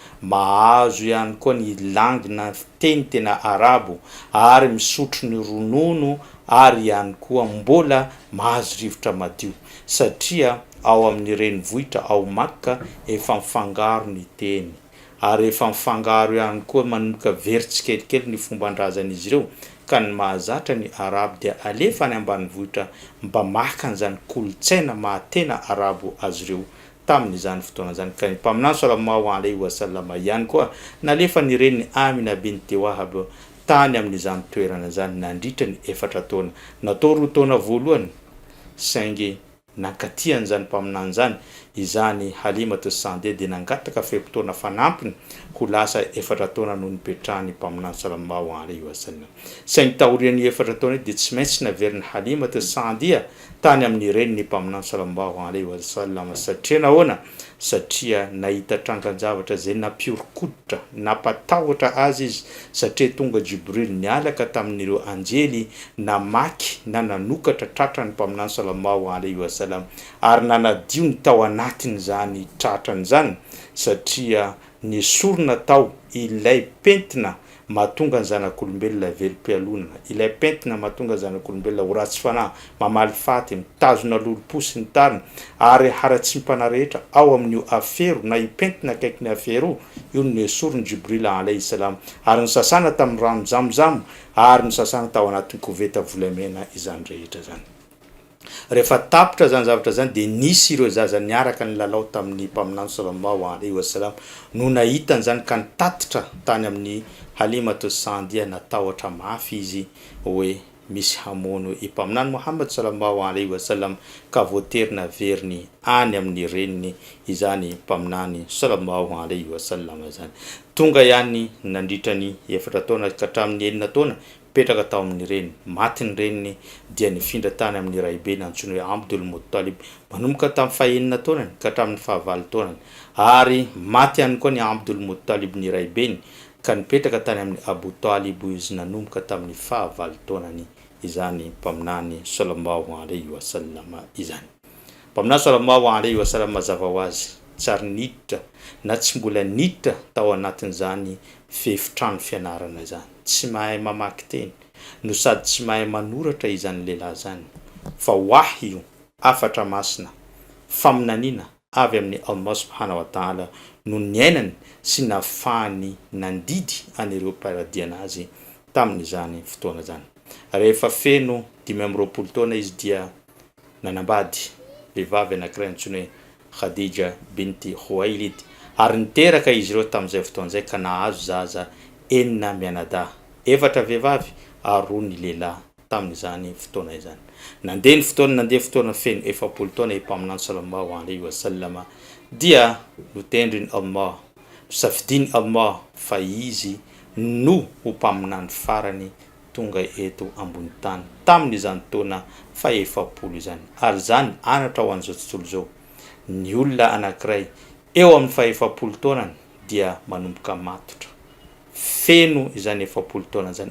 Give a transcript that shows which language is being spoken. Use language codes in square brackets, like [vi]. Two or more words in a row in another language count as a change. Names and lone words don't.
[mg] mahazo ihany koa ny langue na teny tena Arabo, ary misotro ny ronono, ary ihany koa mbola mahazo rivotra madio, satria ao amin'ny renivohitra ao Makka efa mifangaro ny teny, ary efa mifangaro ihany koa manomboka veritsikelikely ny fomban-drazan'izy ireo. Ka ny mahazatra ny Arabo dia alefa any ambanivohitra mba maka an'izany kolotsaina mahatena Arabo azy ireo tamin'izany fotoana zany. Ka ny mpaminany [ar] صلى الله عليه وسلم [mg] ihany koa nalefa ny reniny Amina binti Wahab tany amin'izany toerana zany nandritra ny 4 taona. Natao 2 taona voalohany saingy nankatiany zany mpaminany zany izany Halimat Saadiya dia nangataka fepotona fanampiny ho lasa 4 taona no nipetrahany mpaminany sallallahu alayhi wa sallam. Saingy taorian'ny 4 taona dia tsy maintsy naveriny Halimat Saadiya tany amin'ny reniny mpaminany [ar] صلى الله عليه وسلم, [mg] satria nahoana? Satria nahita trangan-javatra zay nampiorokoditra, nampatahotra azy izy, satria tonga Jibril nialaka tamin'ireo anjely namaky na nanokatra tratrany mpaminany [ar] صلى الله عليه و [mg] sallam, ary nanadio ny tao anatiny zany tratrany zany, satria ny sorona tao ilay pentina mahatonga ny zanak'olombelona velim-pialonana, ilay pentina mahatonga ny zanak'olombelona ho ratsy fanahy, mamaly faty, mitazona lolo-posy ny tariny, ary haratsy mpana rehetra ao amin'io afero na ipentina akaiky ny afero io no esorony Jibril [ar] عليه السلام, [mg] ary ny sasana tamin'ny rano Zamzam, ary ny sasana tao anatin'ny koveta volamena izany rehetra zany. Rehefa tapitra zany zavatra zany dia nisy ireo zaza niaraka ny lalao tamin'ny mpaminany [ar] صلى الله عليه وسلم [mg] no nahitany zany ka nitatitra tany amin'ny Halimat Saadiya, natahotra mafy izy hoe misy hamono i mpaminany Muhammad sallallahu alayhi wa sallam, ka voatery naveriny any amin'ny reniny izany mpaminany [ar] صلى الله عليه وسلم [mg] zany. Tonga ihany nandritrany 4 taona ka hatramin'ny 9 taona petraka tao amin'ny reniny, maty ny reniny dia nifindra tany amin'ny raibeny antsoina hoe Abdul Muttalib manomboka tamin'ny faha 9 taonany ka hatramin'ny faha 9 taonany, ary maty ihany koa ny Abdul Muttalib ny raibeny ka nipetraka tany amin'ny Abu Talib izy nanomboka tamin'ny faha 9 taonany izany mpaminany [ar] صلى الله عليه وسلم [mg] izany. Mpaminany [ar] صلى الله عليه وسلم [mg] mazava ho azy tsary niditra na tsy mbola niditra tao anatin'izany fefitrano fianarana zany, tsy mahay mamaky teny no sady tsy mahay manoratra izany lehilahy zany, fa wahyu afatra masina faminanina avy amin'ny [ar] الله سبحانه وتعالى [mg] no niainany sy nafahany nandidy anireo mparadiana azy tamin'izany fotoana zany. Rehefa feno 20 taona izy dia nanambady vehivavy anankiray antsoina hoe Khadija binti Khuwailid, ary niteraka izy ireo tamin'izay fotoana zay ka nahazo zaza 9 mianadahy efatra vehivavy ary 2 ny lehilahy tamin'izany fotoana izany. Nandeha fotoana feno efapolo taona epaminany [ar] صلى الله عليه وسلم [mg] dia notendriny Allah, safidiny Allah fa izy no upaminany farany tonga eto ambony tany tamin'izany taona fa efapolo izany. Ary zany anatra ho an'izao tontolo zao ny olona anankiray eo amin'ny fa efapolo taonany dia manomboka matotra feno izany efapolo taona zany.